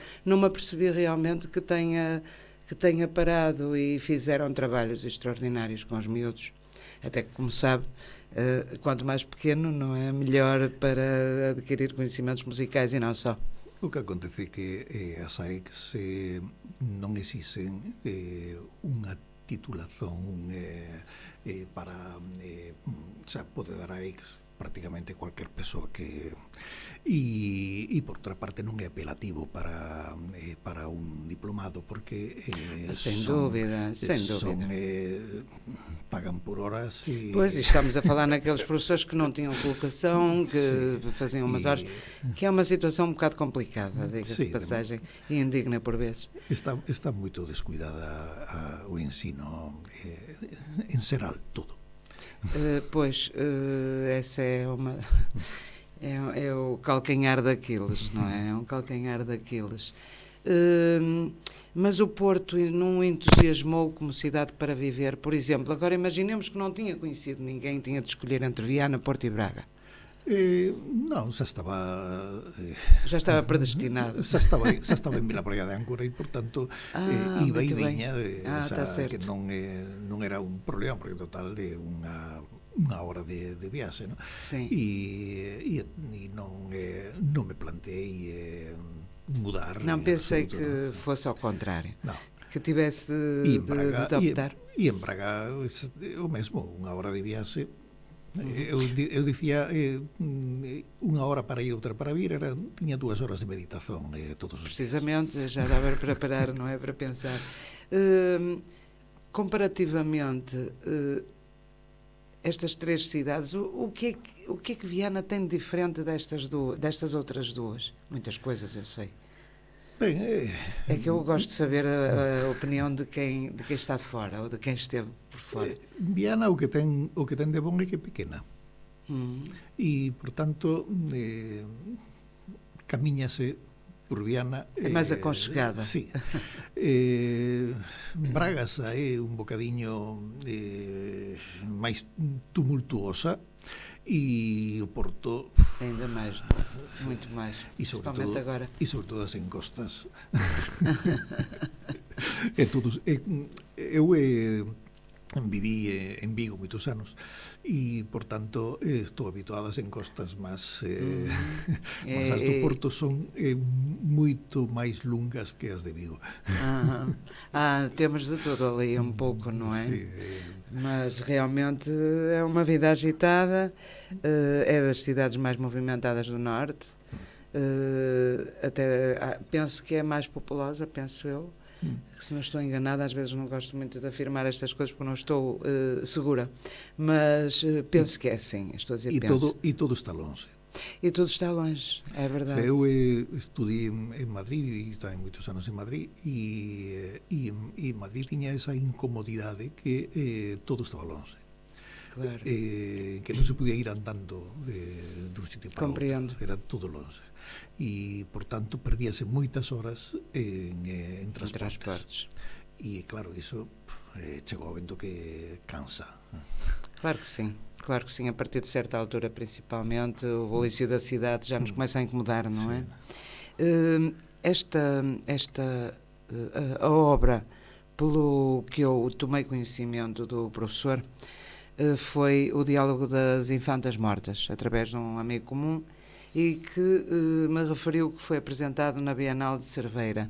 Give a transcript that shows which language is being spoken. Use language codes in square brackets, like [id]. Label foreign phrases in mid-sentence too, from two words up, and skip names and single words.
[pt] Não me apercebi realmente que tenha parado e fizeram trabalhos extraordinários com os miúdos. Até que, como sabe, quanto mais pequeno, não é melhor para adquirir conhecimentos musicais e não só. [gl] O que acontece é que as AECs non existen unha titulación para xa pode dar AECs prácticamente cualquier persoa que e por outra parte non é apelativo para un diplomado porque [pt] sem dúvida [gl] pagan por horas e... [pt] Pois, estamos a falar naqueles professores que não tinham colocação, que faziam umas horas, que é uma situação um bocado complicada, diga-se de passagem, e indigna por vezes. [gl] Está moito descuidada o ensino en xeral, todo. [pt] Pois, essa é o calcanhar daqueles, não é? É um calcanhar daqueles. Mas o Porto não entusiasmou como cidade para viver, por exemplo. Agora imaginemos que não tinha conhecido ninguém, tinha de escolher entre Viana, Porto e Braga. [gl] Non, xa estaba predestinado. Xa estaba en Vila Praia de Âncora e, portanto, iba e viña, que non era un problema, porque total é unha hora de viaxe, non? Sí. E non me planteei mudar. Non pensei que fosse ao contrário. Non. Que tivesse de optar. E en Braga o mesmo, unha hora de viaxe. Eu dicía unha hora para ir, outra para vir, tiña 2 horas de meditación todos os [pt] precisamente, dias. Já dava para parar, não é? Para pensar. Comparativamente, estas três cidades, o que é que Viana tem de diferente destas outras duas? Muitas coisas, eu sei. Bem, é que eu gosto de saber a opinião de quem está de fora, ou de quem esteve por fora. [gl] Viana o que ten de bom é que é pequena. E, portanto, camiñase por Viana. É máis aconchegada. Sí. Braga xa é un bocadiño máis tumultuosa e o Porto [pt] ainda máis, muito máis, principalmente agora. [gl] E sobre todo as encostas. Eu viví en Vigo moitos anos e, por tanto, estou habituado ás encostas mas as do Porto son moito máis longas que as de Vigo. [pt] Temos de tudo ali un pouco, non é? [gl] Sí. [pt] Mas realmente é uma vida agitada, é das cidades mais movimentadas do Norte, até penso que é mais populosa, penso eu, que se não estou enganada, às vezes não gosto muito de afirmar estas coisas porque não estou segura, mas penso que é assim, estou a dizer penso. [gl] E todo está longe. [pt] E tudo está longe, é verdade. [gl] Eu estudei en Madrid e estava moitos anos en Madrid e Madrid tiña esa incomodidade que todo estaba longe. [pt] Claro. [gl] Que non se podía ir andando dun sitio para [pt] Compreendo. [gl] outro, era todo longe. E, por tanto, perdíase moitas horas en transportes. E, claro, iso chegou ao vento que cansa. [pt] Claro que sim, a partir de certa altura, principalmente, o bulício da cidade já nos começa a incomodar, não é? A obra, pelo que eu tomei conhecimento do professor, foi o Diálogo das Infantas Mortas, através de um amigo comum, e que me referiu que foi apresentado na Bienal de Cerveira.